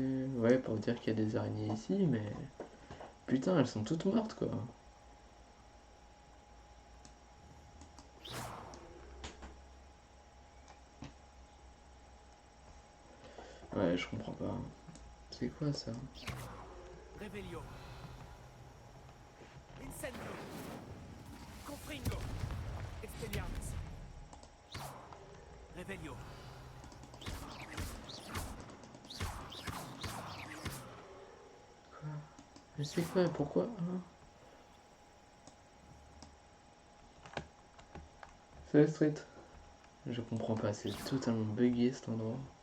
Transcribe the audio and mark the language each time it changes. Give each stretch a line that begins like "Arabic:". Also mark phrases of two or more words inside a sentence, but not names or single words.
French: Ouais, pour dire qu'il y a des araignées ici, mais... Putain, elles sont toutes mortes quoi. Ouais, je comprends pas. C'est quoi ça? Revelio. Incendio. Confringo. Expelliarmus. Revelio. Quoi? Mais c'est quoi? Pourquoi hein? C'est la street. Je comprends pas, c'est totalement buggé cet endroit.